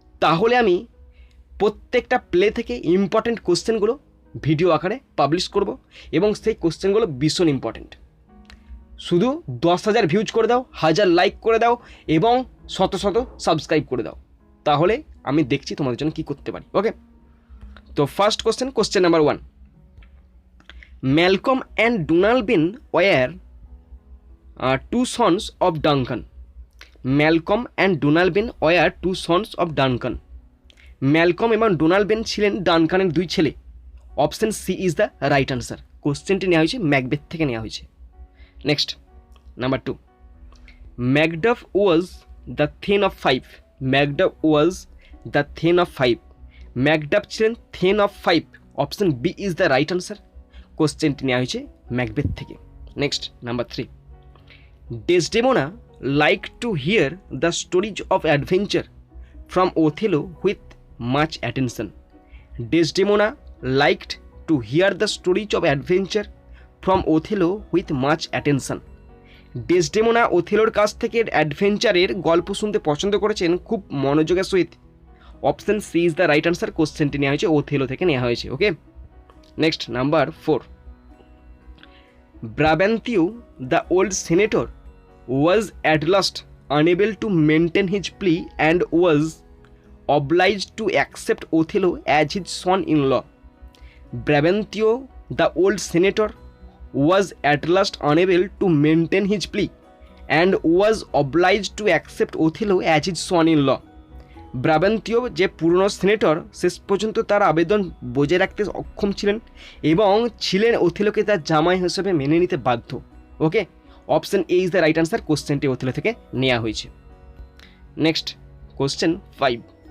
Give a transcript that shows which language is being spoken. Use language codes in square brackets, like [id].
[bn] তাহলে আমি প্রত্যেকটা প্লে থেকে ইম্পর্টেন্ট কোশ্চেনগুলো ভিডিও আকারে পাবলিশ করব এবং সেই কোশ্চেনগুলো ভীষণ ইম্পর্টেন্ট। শুধু 10,000 ভিউজ করে দাও, 1000 লাইক করে দাও এবং শত সাবস্ক্রাইব করে দাও, তাহলে আমি দেখছি তোমাদের জন্য কী করতে পারি। [en] Okay, তো first question number 1, Malcolm and Donalbain were 2 sons of Duncan. Malcolm and Donalbain were 2 sons of Duncan. [bn] Malcolm এবং ডোনাল্ডবেন ছিলেন ডানকানের 2 ছেলে। [en] Option C is the right answer. [bn] কোশ্চেনটি নেওয়া হয়েছে ম্যাকবেথ থেকে নেওয়া হয়েছে। [en] Next number 2, Macduff was the thane of 5. Macduff was the thane of 5. [bn] Macduff ছিলেন then of 5। [en] Option B is the right answer. [bn] কোশ্চেনটি নেওয়া হয়েছে ম্যাকবেথ থেকে। [en] Next number 3, Desdemona like to hear the stories of adventure from Othello with much attention. Desdemona liked to hear the stories of adventure from Othello with much attention. [bn] ডেসডেমোনা ওথেলোর কাছ থেকে অ্যাডভেঞ্চারের গল্প শুনতে পছন্দ করেছেন খুব মনোযোগের সহিত। [en] Option C is the right answer. [bn] কোশ্চেনটি নেওয়া হয়েছে ওথেলো থেকে নেওয়া হয়েছে। [en] Okay, next number 4, Brabantio the old senator was at last unable to maintain his plea and was obliged to accept Othello as his son-in-law. Brabantio, the old senator, was at last unable to maintain his plea and was obliged to accept Othello as his son-in-law. [bn] ব্রাবান্তীয় যে পুরনো senator শেষ পর্যন্ত তার আবেদন বজায় রাখতে অক্ষম ছিলেন এবং ছিলেন ওথেলোকে তার জামাই হিসেবে মেনে নিতে বাধ্য। [en] Okay, option A is the right answer. [bn] কোশ্চেনটি ওথেলো থেকে নেওয়া হয়েছে। [en] next question 5,